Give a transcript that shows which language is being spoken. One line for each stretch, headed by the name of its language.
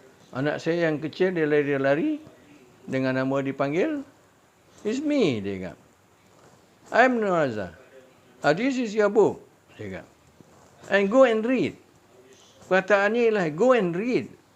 Malay: Anak saya yang kecil, dia lari-lari dengan nama dipanggil.
English: It's me,
Malay: dia kata.
English: I'm Nur Azhar. This is your book,
Malay: dia kata.
English: And go and read.
Malay: Perkataannya ialah
English: go and read.